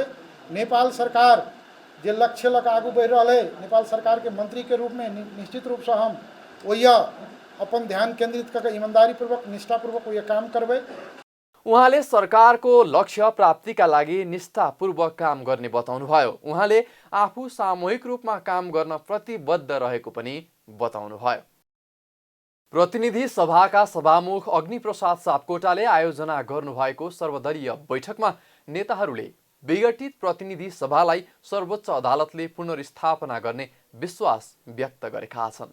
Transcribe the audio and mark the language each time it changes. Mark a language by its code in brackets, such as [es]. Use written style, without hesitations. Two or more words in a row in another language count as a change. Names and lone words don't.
[mai] नेपाल सरकार जे लक्ष्य लऽ कऽ आगू बढ़ि रहल है, नेपाल सरकार के मंत्री के रूप में निश्चित रूप से हम ओहि अपन ध्यान केंद्रित करके ईमानदारीपूर्वक, निष्ठापूर्वक ओहि काम करबै। [ne] उहाँले सरकारको लक्ष्य प्राप्तिका लागि निष्ठापूर्वक काम गर्ने बताउनुभयो। उहाँले आफू सामूहिक रूपमा काम गर्न प्रतिबद्ध रहेको पनि बताउनुभयो। प्रतिनिधि सभाका सभामुख अग्निप्रसाद सापकोटाले आयोजना गर्नुभएको सर्वदलीय बैठकमा नेताहरूले विघटित प्रतिनिधि सभालाई सर्वोच्च अदालतले पुनर्स्थापना गर्ने विश्वास व्यक्त गरेका छन्।